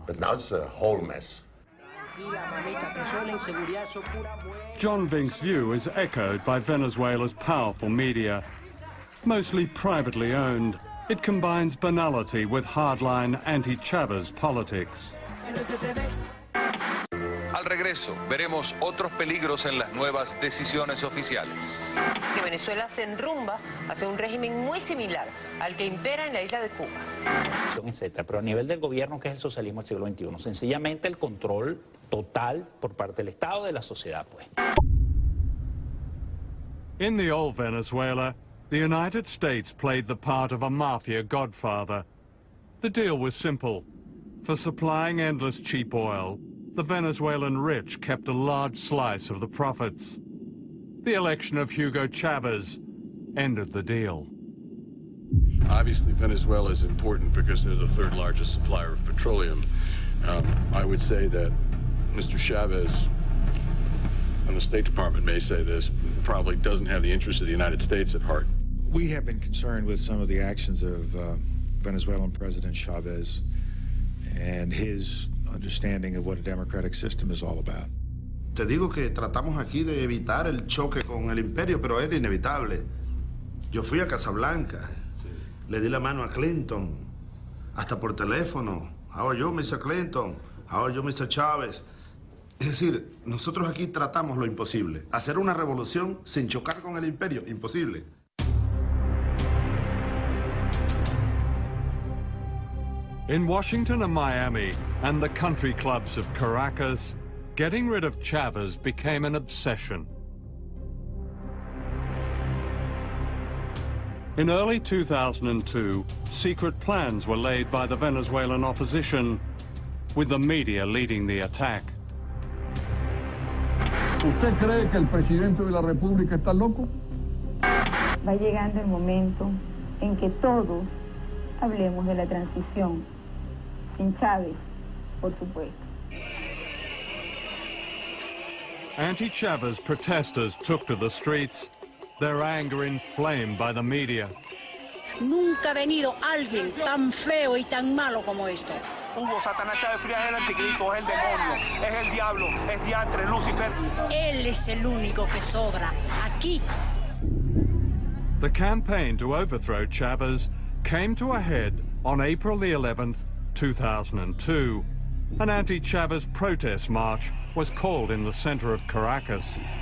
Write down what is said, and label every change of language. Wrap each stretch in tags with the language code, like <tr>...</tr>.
<en>But now it's a whole mess. John Vink's view is echoed by Venezuela's powerful media. Mostly privately owned, it combines banality with hardline anti-Chavez politics.</en> <es>Al regreso, veremos otros peligros en las nuevas decisiones oficiales. Que Venezuela se enrumba hacia un régimen muy similar al que impera en la isla de Cuba. Etcétera. Pero a nivel del gobierno, que es el socialismo del siglo XXI, sencillamente el control total por parte del Estado de la sociedad, pues.</es> <en>In the old Venezuela, the United States played the part of a mafia godfather. The deal was simple. For supplying endless cheap oil, the Venezuelan rich kept a large slice of the profits. The election of Hugo Chavez ended the deal. Obviously, Venezuela is important because they're the third largest supplier of petroleum. I would say that Mr. Chavez, and the State Department may say this, probably doesn't have the interests of the United States at heart. We have been concerned with some of the actions of Venezuelan President Chavez and his understanding of what a democratic system is all about.</en> <es>Te digo que tratamos aquí de evitar el choque con el imperio, pero era inevitable. Yo fui a Casablanca, le di la mano a Clinton, hasta por teléfono.</es> <en>How are you, Mr. Clinton? How are you, Mr. Chávez?</en> <es>Es decir, nosotros aquí tratamos lo imposible. Hacer una revolución sin chocar con el imperio, imposible.</es> <en>In Washington and Miami, and the country clubs of Caracas, getting rid of Chavez became an obsession. In early 2002, secret plans were laid by the Venezuelan opposition, with the media leading the attack.</en> <es>¿Usted cree que el presidente de la República está loco? Va llegando el momento en que todos hablemos de la transición. Sin Chávez, por supuesto.</es> <en>Anti-Chavez protesters took to the streets, their anger inflamed by the media.</en> <es>Nunca ha venido alguien tan feo y tan malo como esto. Hugo Satanás Chávez Frías es el anticristo, es el demonio, es el diablo, es diantre, Lucifer. Él es el único que sobra aquí.</es> <en>The campaign to overthrow Chavez came to a head on April the 11th, 2002. An anti-Chavez protest march was called in the center of Caracas.</en>